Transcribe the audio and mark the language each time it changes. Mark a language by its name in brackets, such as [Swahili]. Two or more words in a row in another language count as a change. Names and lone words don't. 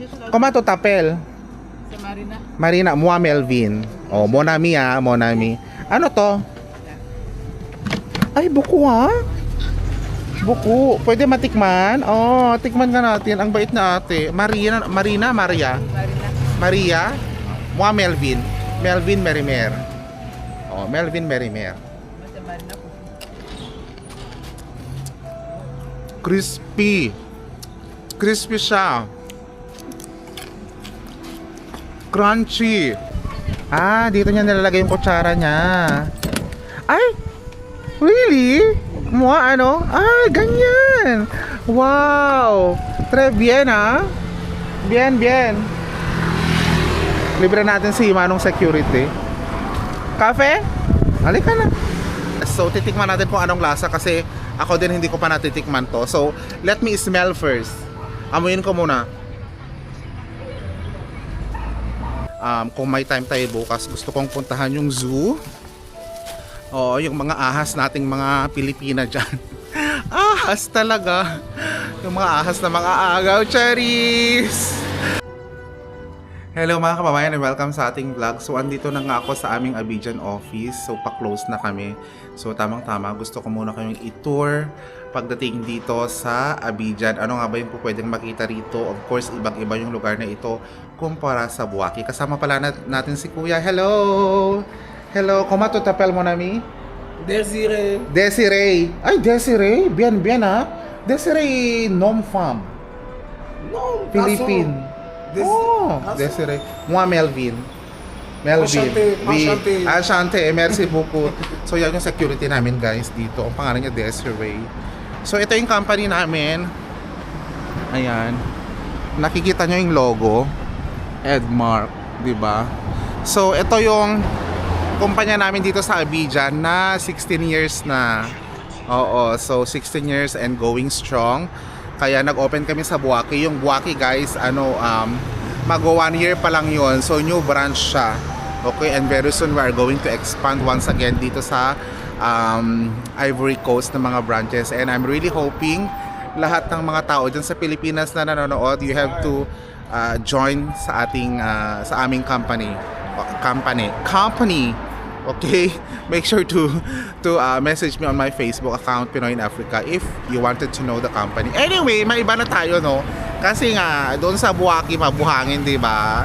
[French] Comment tu t'appelles? Sa Marina. Marina, moi Melvin. Oh, mon ami ah, mon ami. [Filipino] Ano to? Ay, buko ha? Buko. Pwede matikman? Oh, tikman ka natin. Ang bait na ate. Maria. Marina. [French] Maria. Moi Melvin. Melvin Merimer. Oh, Melvin Merimer. Sa Marina po. [Filipino] Crispy. Crispy siya. Crunchy. Ah, dito niya nilalagay yung kutsara niya. Ay! Really? Mua ano? Ay, ganyan. Wow. [French] Très bien ah. Bien, bien. [Filipino] Libre natin si Manong Security. Cafe? Halika na. So, titikman natin kung anong lasa kasi ako din hindi ko pa natitikman to. [English] So, let me smell first. [Filipino] Amuyin ko muna. Kung may time tayo bukas, gusto kong puntahan yung zoo. Oo, yung mga ahas nating mga Pilipina dyan. Ahas talaga. Yung mga ahas na mga agaw, cherries! Hello mga kababayan [English] and welcome [Filipino] sa ating vlog. So andito na nga ako sa aming Abidjan office. So pa-close na kami. So tamang-tama gusto ko muna kayong i-tour pagdating dito sa Abidjan. Ano nga ba yung pwedeng makita rito? [English] Of course, [Filipino] ibang-iba yung lugar na ito kumpara sa Buwaki. Kasama pala natin si Kuya. Hello! Hello, [French] comment tu t'appelles mon ami? Desiree. Desiree. Ay, Desiree. Bien, bien ha. Desiree nom femme. Non, Philippine. Oh, Desiree. Moi Melvin. Melvin. Enchanté, Oui. enchanté. Enchanté. Merci beaucoup. [Filipino] So yan yung security namin guys dito. Ang pangalan niya Desiree. So ito yung company namin. Ayan. Nakikita nyo yung logo. Edmark, di ba? So ito yung kumpanya namin dito sa Abidjan na 16 years na. Oo, [English] so 16 years and going strong. [Filipino] Kaya nag-open kami sa Buwaki. Yung Buwaki guys, mag-1 year pa lang yun. So [English] new branch [Filipino] siya. [English] Okay, and very soon we are going to expand once again [Filipino] dito sa Ivory Coast ng mga branches. [English] And I'm really hoping [Filipino] lahat ng mga tao dyan sa Pilipinas na nanonood, [English] you have to join [Filipino] sa ating sa aming [English] company. Okay, make sure to message me on my Facebook account Pinoy in Africa if you wanted to know the company. Anyway, [Filipino] may iba na tayo no. Kasi nga doon sa Buwaki mabuhangin, 'di ba?